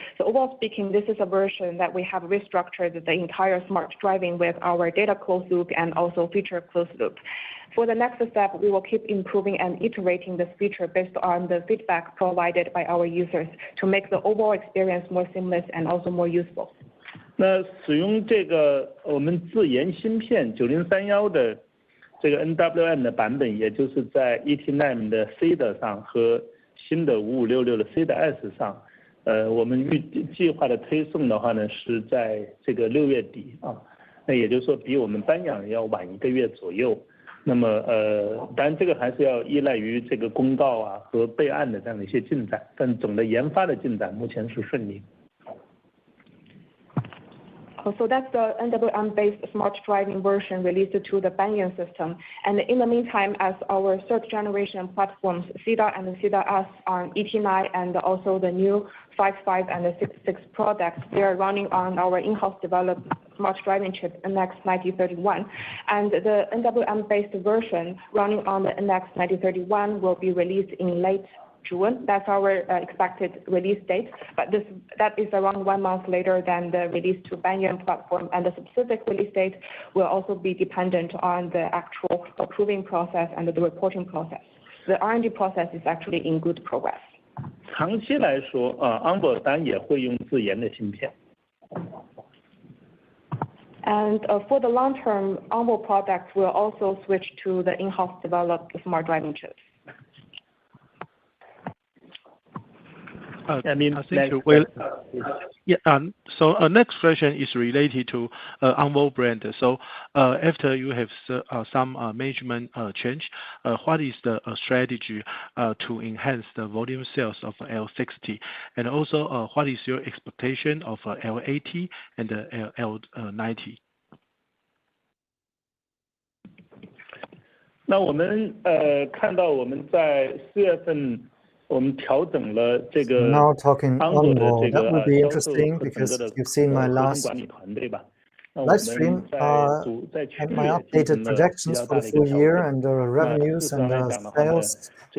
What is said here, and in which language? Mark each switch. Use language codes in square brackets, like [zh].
[en] So overall speaking, this is a version that we have restructured the entire smart driving with our data closed loop and also feature closed loop. For the next step, we will keep improving and iterating this feature based on the feedback provided by our users to make the overall experience more seamless and also more useful. [zh] 那使用这个我们自研芯片9031的这个 NWM 的版本，也就是在 ET9 的 CEDA 上和新的5566的 CEDA S 上，我们计划的推送的话呢，是在这个6月底啊，那也就是说比我们颁奖要晚1个月左右。那么当然这个还是要依赖于这个公告啊和备案的这样的一些进展，但总的研发的进展目前是顺利。 [en] So that's the NWM-based smart driving version released to the Banyan system. And in the meantime, as our third generation platforms, CEDA and CEDA S on ET9 and also the new 5.5 and the 6.6 products, they are running on our in-house developed smart driving chip NX9031. And the NWM-based version running on the NX9031 will be released in late June. That's our expected release date, but that is around 1 month later than the release to Banyan platform, and the specific release date will also be dependent on the actual approving process and the reporting process. The R&D process is actually in good progress. [zh] 长期来说，Onboard 当然也会用自研的芯片。 [en] And for the long term, Onboard products will also switch to the in-house developed smart driving chips. I mean, thank you. Well, yeah. So next question is related to Onboard brand. So after you have some management change, what is the strategy to enhance the volume sales of L60, and also what is your expectation of L80 and L90? [zh] 那我们看到我们在4月份。我们调整了这个 [en] Now talking Onboard that would be interesting because you've seen my last live stream and my updated projections for the full year and the revenues and sales.